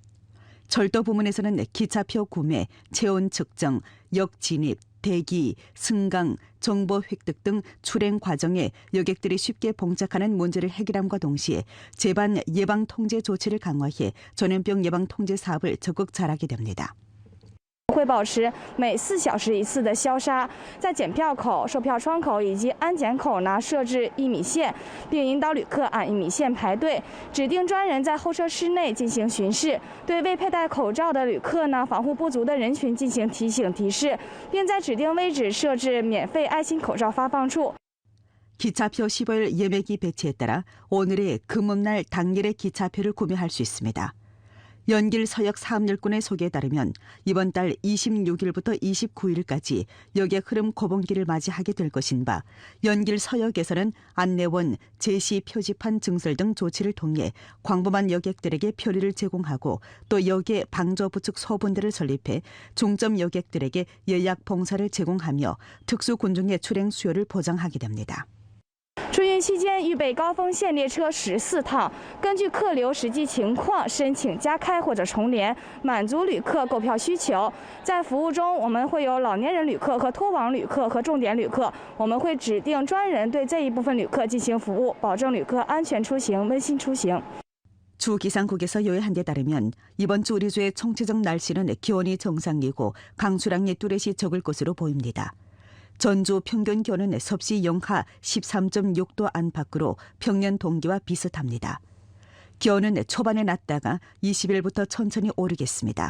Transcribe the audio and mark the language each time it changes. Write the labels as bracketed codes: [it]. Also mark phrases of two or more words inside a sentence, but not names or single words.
[ko] 철도 부문에서는 기차표 구매, 체온 측정, 역 진입, 대기, 승강, 정보 획득 등 출행 과정에 여객들이 쉽게 봉착하는 문제를 해결함과 동시에 재반 예방 통제 조치를 강화해 전염병 예방 통제 사업을 적극 잘하게 됩니다. [zh] 会保持每4小时一次的消杀，在检票口、售票窗口以及安检口呢设置1米线，并引导旅客按1米线排队，指定专人在候车室内进行巡视，对未佩戴口罩的旅客呢、防护不足的人群进行提醒提示，并在指定位置设置免费爱心口罩发放处。 [ko] 기차표 15일 예매기 배치에 따라 오늘의 금음날 당일의 기차표를 구매할 수 있습니다. 연길 서역 사업일꾼의 소개에 따르면 이번 달 26일부터 29일까지 여객 흐름 고봉기를 맞이하게 될 것인 바 연길 서역에서는 안내원, 제시 표지판 증설 등 조치를 통해 광범한 여객들에게 표리를 제공하고 또 역의 방조부축 소분대를 설립해 중점 여객들에게 예약 봉사를 제공하며 특수군중의 출행 수요를 보장하게 됩니다. [zh] 春运期间预备高峰线列车14趟，根据客流实际情况申请加开或者重联，满足旅客购票需求。在服务中，我们会有老年人旅客和脱网旅客和重点旅客，我们会指定专人对这一部分旅客进行服务，保证旅客安全出行、温馨出行。 [ko] 주 기상국에서 요약한 데 따르면 이번 주 우리주의 총체적 날씨는 기온이 정상이고 강수량이 뚜렷이 적을 것으로 보입니다. 전주 평균 기온은 섭씨 영하 13.6도 안팎으로 평년 동기와 비슷합니다. 기온은 초반에 낮다가 20일부터 천천히 오르겠습니다.